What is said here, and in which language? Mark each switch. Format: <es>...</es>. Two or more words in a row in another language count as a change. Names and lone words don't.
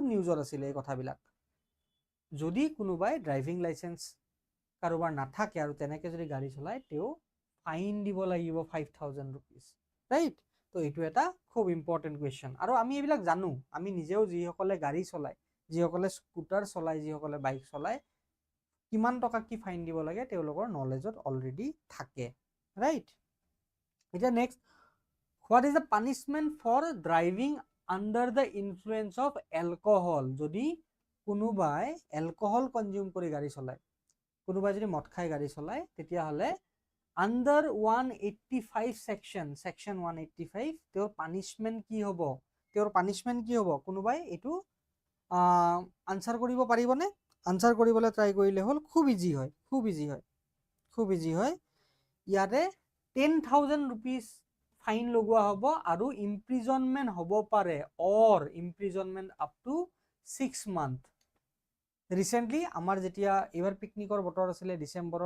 <as>নিউজত আছিল এই কথাবিলাক যদি কোনোবাই ড্ৰাইভিং লাইসেন্স কাৰোবাৰ নাথাকে আৰু তেনেকে যদি গাড়ী চলায় তেও ফাইন দিব লাগিব 5000 रुपीस ৰাইট তো এইটো এটা খুব</as> <en>important question</en> <as>আৰু আমি এইবিলাক জানো আমি নিজেও যিসকলে গাড়ী চলায় যিসকলে স্কুটাৰ চলায় যিসকলে বাইক চলায় কিমান টকা কি ফাইন দিব লাগে তেওঁলোকৰ নলেজত অলৰেডি থাকে ৰাইট এটা নেক্সট</as> <en>what is the punishment for driving under the influence of alcohol</en> <as>যদি কোনোবাই</as> <en>alcohol consume</en> <as>কৰি গাড়ী চলায় কোনোবাই যদি মদ খাই গাড়ী চলায় তেতিয়া হলে</as> <en>under 185 section 185</en> <as>তেওঁৰ punishment কি হ'ব কোনোবাই এটো আনসাৰ কৰিব পাৰিবনে আনসাৰ কৰিবলৈ ট্ৰাই কৰিলে হল খুব ইজি হয় ইয়াতে 10000 rupees ফাইন লগোৱা হ'ব আৰু ইমপ্ৰিজনমেন্ট হ'ব পাৰে</as> <en>or imprisonment up to 6 month</en> <as>ৰিসেন্টলি আমাৰ যেতিয়া এবাৰ পিকনিকৰ বতৰ আছিল ডিসেম্বৰৰ</as>